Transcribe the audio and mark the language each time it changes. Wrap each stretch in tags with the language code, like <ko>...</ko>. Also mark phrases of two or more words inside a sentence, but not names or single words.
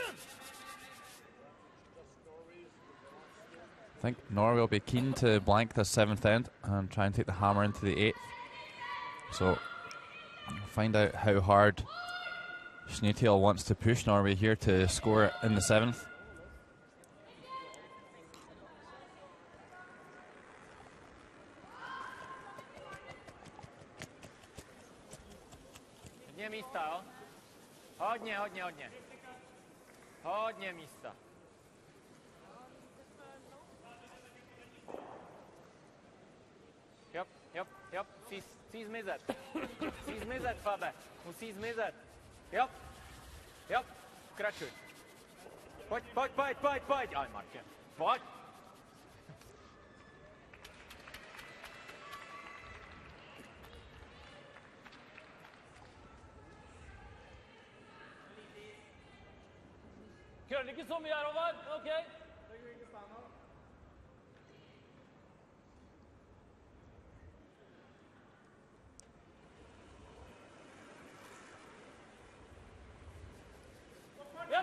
<en>I think Norway will be keen to blank the 7th end and try and take the hammer into the 8th. So, we'll find out how hard Schneetel wants to push Norway here to score in the 7th.</en> <cs>Hodně místa, jo? Hodně, hodně, hodně. Hodně místa. Jo, musí zmizet. Musí zmizet, Fabe. Musí zmizet. Jo, pokračuj. Pojď. Aj, Marke, pojď.</cs> <no>Kører ikke så mye her over, ok?</no> <en>Yep.</en>